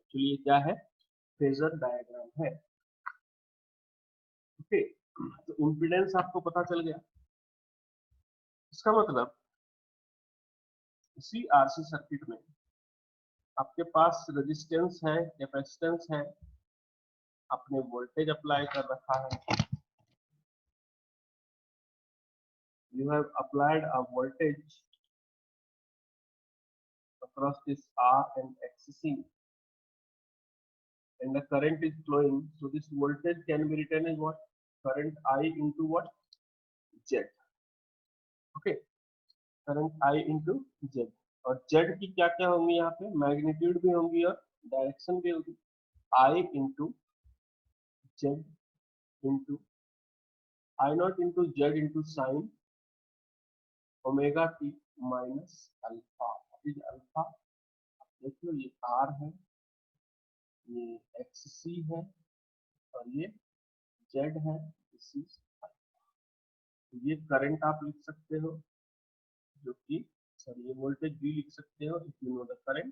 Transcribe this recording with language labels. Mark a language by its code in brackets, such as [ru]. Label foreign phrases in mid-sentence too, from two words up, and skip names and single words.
[hi] एक्चुअली ये क्या है, [en] phasor diagram [hi] है। ओके, तो इम्पीडेंस आपको पता चल गया। इसका मतलब इसी [en] RC circuit [hi] में आपके पास रेजिस्टेंस है, कैपेसिटेंस है, आपने [en] voltage apply [hi] कर रखा है, [en] you have applied a voltage across this R and XC, and the current is flowing, so this voltage can be written as what, current I into what, Z। okay, करंट I into Z, [hi] और Z की क्या क्या होंगी यहाँ पे, मैग्नीट्यूड भी होंगी और डायरेक्शन भी होगी। [en] I into Z into I naught into Z into sin omega t minus alpha. is alpha, [hi] देख लो ये R है, ये XC है, और ये Z है, [en] this is. [hi] ये करंट आप लिख सकते हो, जो कि सर ये वोल्टेज भी लिख सकते हो [en] if you know the current.